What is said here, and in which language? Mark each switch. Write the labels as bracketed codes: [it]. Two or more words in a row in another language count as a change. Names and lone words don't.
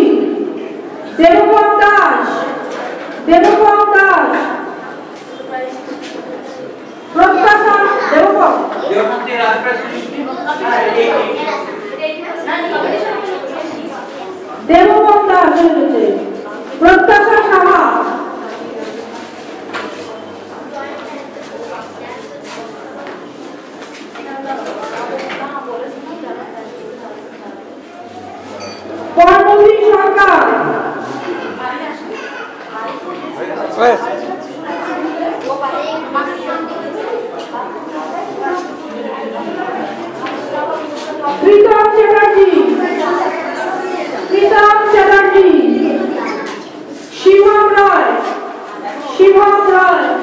[bn] Devapam Das. Devapam Das. Pratyasha Devapam. Devapam Das হয়েছে। প্রত্যাশা সাহা। কর্মবীর সরকার। Pritam Chatterjee. Pritam Chatterjee. Shivam Roy. Shivam Roy.